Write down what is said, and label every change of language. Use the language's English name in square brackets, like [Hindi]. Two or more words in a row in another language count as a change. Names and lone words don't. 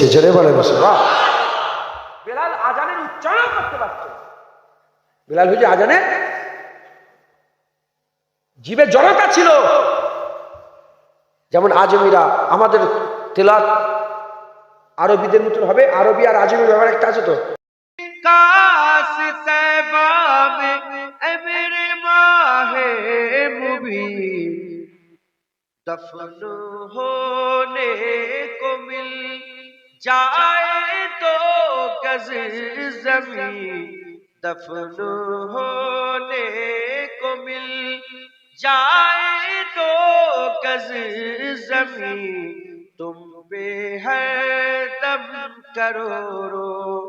[Bangla] জোরে বলে বেলাল আজানের উচ্চারণ করতে পারত, বেলাল হুজুর আজানে জিভে জড়তা ছিল। যেমন আজমিরা আমাদের তেলাওয়াত আরবিদের মতন হবে, আরবি আর আজমি ব্যাপার একটা আছে তো। [Urdu] کاس طیبہ میں اے میرے ماہ مبین دفن ہونے کو مل جائے تو گز زمین دفن ہونے کو مل جائے تو گز زمین تم پہ ہر دم کروڑو